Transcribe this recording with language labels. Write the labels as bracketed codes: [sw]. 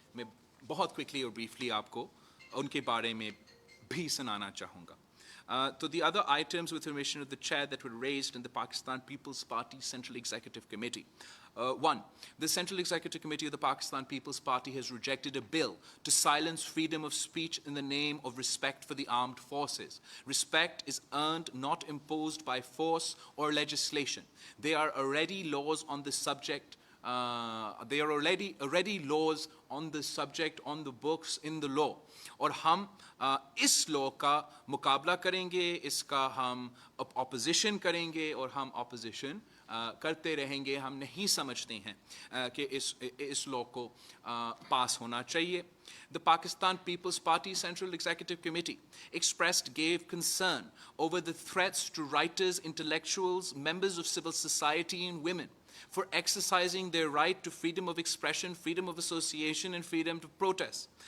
[hi] मैं बहुत क्विकली और ब्रीफली आपको उनके बारे में भी सुनाना चाहूँगा। [en] So the other items, with permission of the chair, that were raised in the Pakistan People's Party Central Executive Committee. One, the Central Executive Committee of the Pakistan People's Party has rejected a bill to silence freedom of speech in the name of respect for the armed forces. Respect is earned, not imposed by force or legislation. There are already laws on the subject. There are already laws on the subject on the books in the law. [hi] और हम इस law का मुकाबला करेंगे, इसका हम opposition करेंगे और हम ऑपोजिशन करते रहेंगे. हम नहीं समझते हैं कि इस लॉ को पास होना चाहिए. [en] The Pakistan People's Party Central Executive Committee gave concern over the threats to writers, intellectuals, members of civil society and women for exercising their right to freedom of expression, freedom of association, and freedom to protest.